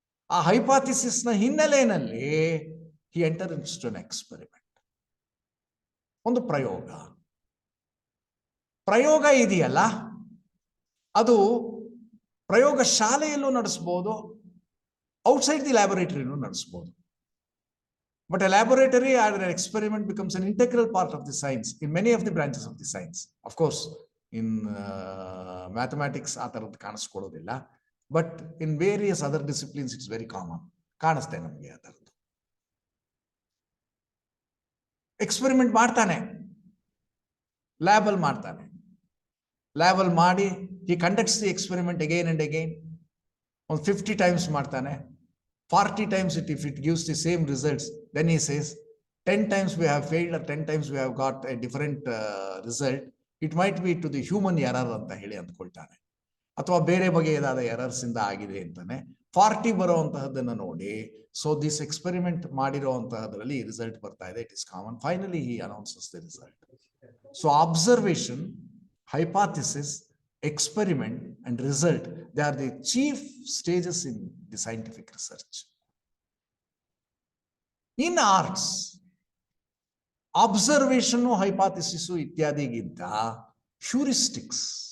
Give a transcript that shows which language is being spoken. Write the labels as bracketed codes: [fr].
[kn] ಆ ಹೈಪಾಥೆಸಿಸ್ನ ಹಿನ್ನೆಲೆಯಲ್ಲಿ [en] he enter into an experiment, [kn] ಒಂದು ಪ್ರಯೋಗ. ಪ್ರಯೋಗ ಇದೆಯಲ್ಲ, ಅದು ಪ್ರಯೋಗ ಶಾಲೆಯಲ್ಲೂ ನಡೆಸಬಹುದು, [en] outside the [kn] ಲ್ಯಾಬೊರೇಟರಿನೂ ನಡೆಸಬಹುದು. [en] But a laboratory or an experiment becomes an integral part of the science in many of the branches of the science. Of course, in mathematics [kn] ಆ ತರದ್ದು ಕಾಣಿಸ್ಕೊಳ್ಳೋದಿಲ್ಲ, [en] but in various other disciplines it's very common, [kn] ಕಾಣಿಸ್ತೆ ನಮಗೆ ಆ ತರದ್ದು. Experiment ಮಾಡ್ತಾನೆ, label ಮಾಡ್ತಾನೆ, label ಮಾಡಿ [en] he conducts the experiment again and again. [kn] ಒಂದು [en] 50 times [kn] ಮಾಡ್ತಾನೆ, [en] 40 times if it gives the same results, then he says 10 times we have failed or 10 times we have got a different result, it might be to the human error [kn] ಅಂತ ಹೇಳಿ ಅಂದ್ಕೊಳ್ತಾನೆ, ಅಥವಾ ಬೇರೆ ಬಗೆಯಾದ errors ಇಂದ ಆಗಿದೆ ಅಂತಾನೆ. 40 ಬರುವಂತಹದ್ದನ್ನು ನೋಡಿ, [en] so this experiment [kn] ಮಾಡಿರುವಂತಹದ್ರಲ್ಲಿ result ಬರ್ತಾ ಇದೆ, [en] It is common. Finally he announces the result. So observation, hypothesis, experiment and result, they are the chief stages in the scientific research. In arts, observation, hypothesis [kn] ಇತ್ಯಾದಿಗಿಂತ [en] Heuristics.